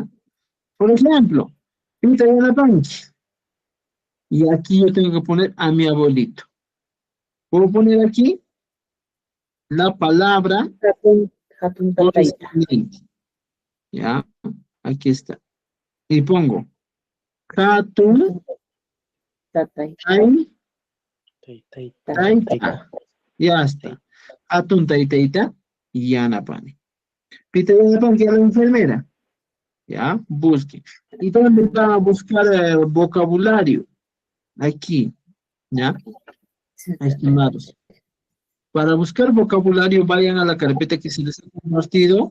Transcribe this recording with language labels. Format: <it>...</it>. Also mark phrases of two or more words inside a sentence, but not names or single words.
<es>Por ejemplo, Peter en la banca. Y aquí yo tengo que poner a mi abuelito. Puedo poner aquí la palabra</es> <qu>Hatun Tataita.</qu> <es>correspondiente. ¿Ya? Aquí está. Y pongo Hatun</es> <qu>Tataita.</qu> <es>Taita. Ya está.</es> <qu>Hatun Taitaita y Yanapani.</qu> <es>Peter en la banca, la enfermera. ¿Ya? Busque. ¿Y dónde van a buscar el vocabulario? Aquí, ¿ya? Estimados. Para buscar vocabulario, vayan a la carpeta que se les ha compartido.</es>